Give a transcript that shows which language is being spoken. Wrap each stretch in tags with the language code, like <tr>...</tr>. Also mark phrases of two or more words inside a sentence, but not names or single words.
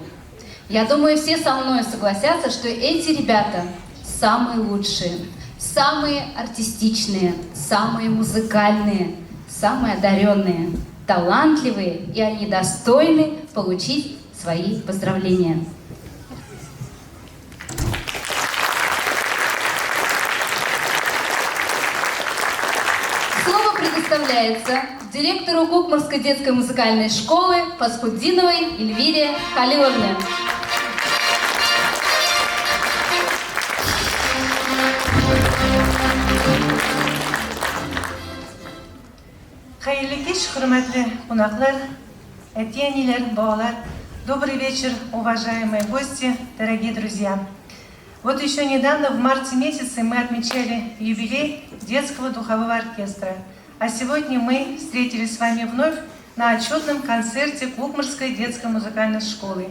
<ru>Я думаю, все со мной согласятся, что эти ребята самые лучшие, самые артистичные, самые музыкальные, самые одаренные, талантливые, и они достойны получить свои поздравления. Слово предоставляется директору Кукмарской детской музыкальной школы Фасхуддиновой Эльвире Халиловне.</ru> <tt>Хайырлы кеш, хурматлы кунаклар, әти-әниләр, балалар.</tt> <ru>Добрый вечер, уважаемые гости, дорогие друзья. Вот еще недавно, в марте месяце, мы отмечали юбилей детского духового оркестра. А сегодня мы встретились с вами вновь на отчетном концерте Кукмарской детской музыкальной школы.</ru>